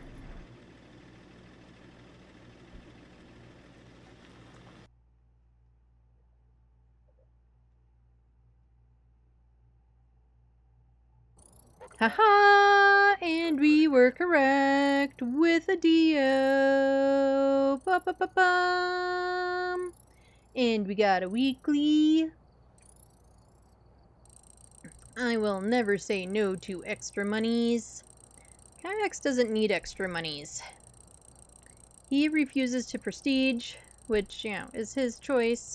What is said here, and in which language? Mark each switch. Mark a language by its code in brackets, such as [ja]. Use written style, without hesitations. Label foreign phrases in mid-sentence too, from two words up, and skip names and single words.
[en] Haha! And we were correct with a Dio. Ba-ba-ba-bum. And we got a weekly. I will never say no to extra monies. Kiacs doesn't need extra monies. He refuses to prestige, which, you know, is his choice.